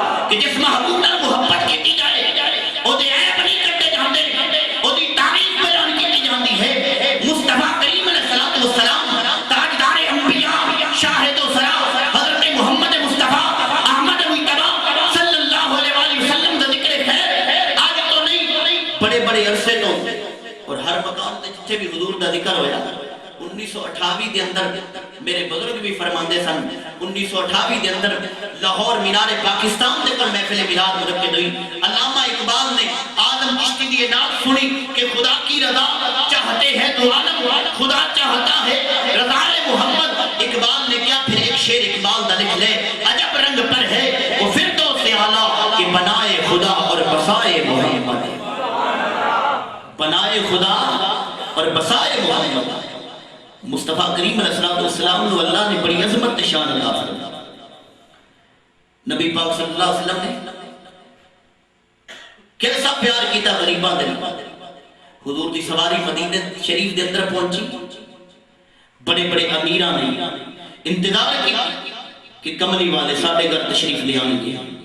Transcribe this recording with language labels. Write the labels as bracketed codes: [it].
[pa] کہ جس محبوب نہ محبت کی جائے او دے عیب نہیں کرتے جاندے او دی تعریف بیان کی جاندی ہے مصطفیٰ کریم علیہ السلام تاجدار انبیاء شاہد و سرا حضرت محمد مصطفیٰ احمد مجتبی صلی اللہ علیہ وآلہ وسلم کا ذکر خیر آج تو نہیں بڑے بڑے عرصے تو اور ہر مقام تے جتھے بھی حضور دا ذکر ہویا 1928 دے اندر میرے بزرگ بھی فرماندے سن 1928 دے اندر لاہور مینار پاکستان دے پر محفل میلاد منعقد ہوئی. [ur] علامہ اقبال نے آدم چشتی دی نعت سنی کہ خدا کی رضا چاہتے ہیں تو عالم خدا چاہتا ہے رضا محمد. اقبال نے کیا پھر ایک شعر اقبال دا لکھ لے عجب رنگ پر ہے وہ فردوس اعلیٰ کہ بنائے خدا اور بسائے محمد. بنائے خدا اور بسائے محمد. مصطفیٰ کریم علیہ السلام کو اللہ نے بڑی عظمت شان عطا فرمائی. [pa] نبی پاک صلی اللہ علیہ وسلم نے کیسا پیار کیتا غریباں دے. حضور دی سواری مدینہ شریف دے اندر پہنچی. بڑے بڑے امیراں نے انتظار کیا کہ کملی والے ساڈے گھر تشریف لے آئیں گے.